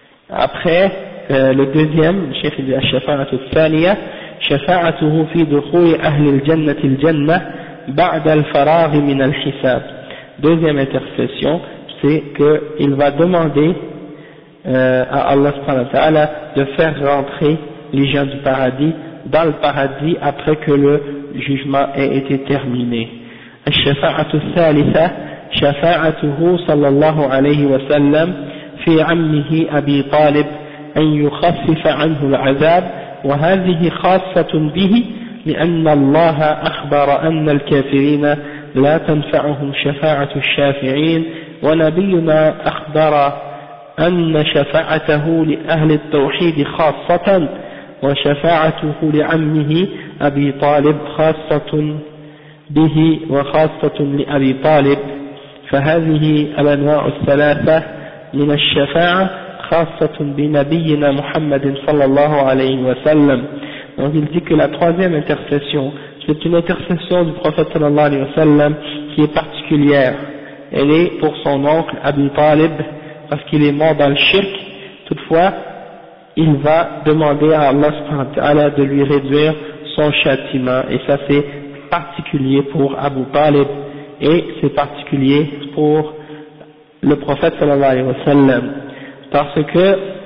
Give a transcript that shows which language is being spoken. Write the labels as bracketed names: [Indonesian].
[French] Après, le deuxième, le cheikh dit [Arabic] الشفاعة الثانية شفاعته في دخول أهل الجنة الجنة بعد الفراغ من الحساب. [French] Deuxième intercession, c'est qu'il va demander à Allah subhanahu wa ta'ala de faire rentrer les gens du paradis dans le paradis après que le jugement ait été terminé. [Arabic] الشفاعة الثالثة شفاعته صلى الله عليه وسلم في عمه أبي طالب أن يخفف عنه العذاب، وهذه خاصة به لأن الله أخبر أن الكافرين لا تنفعهم شفاعة الشافعين، ونبينا أخبر أن شفاعته لأهل التوحيد خاصة، وشفاعته لعمه أبي طالب خاصة به وخاصة لأبي طالب، فهذه الأنواع الثلاثة من الشفاعة خاصة بنبينا محمد صلى الله عليه وسلم. [French] Donc il dit que la troisième intercession, c'est une intercession du prophète sallallahu alayhi wa sallam qui est particulière. Elle est pour son oncle Abi Talib, parce qu'il est mort dans le shirk. Toutefois, il va demander à Allah subhanahu wa ta'ala de lui réduire son châtiment, et ça c'est particulier pour Abu Talib, et c'est particulier pour le prophète sallallahu alayhi wa sallam, parce que